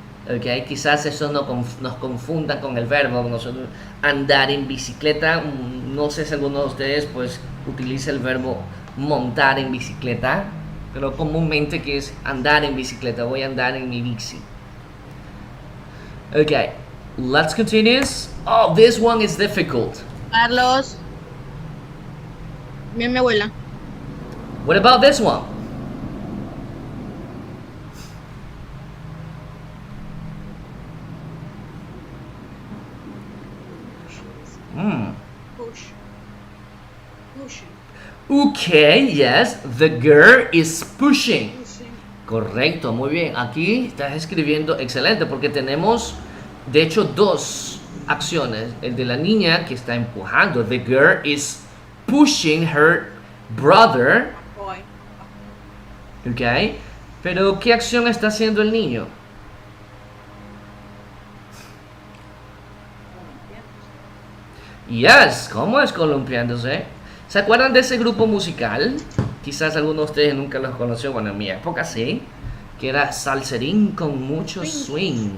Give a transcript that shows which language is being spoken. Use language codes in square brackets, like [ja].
[es] Okay, quizás eso nos confunda con el verbo. Nosotros andar en bicicleta, no sé si alguno de ustedes pues utiliza el verbo montar en bicicleta, pero comúnmente que es andar en bicicleta, voy a andar en mi bici. [en] Okay, let's continue. Oh, this one is difficult. [es] Carlos. Bien, mi abuela. [en] What about this one? Push. Pushing. Okay, yes, the girl is pushing. Pushing. [es] Correcto, muy bien. Aquí estás escribiendo excelente porque tenemos, de hecho, dos acciones. El de la niña que está empujando. [en] The girl is pushing her brother. Boy. [es] Ok. Pero, ¿qué acción está haciendo el niño? [en] Yes, [es] ¿cómo es columpiándose? ¿Se acuerdan de ese grupo musical? Quizás alguno de ustedes nunca los conoció, bueno, en mi época sí, que era salserín con mucho swing.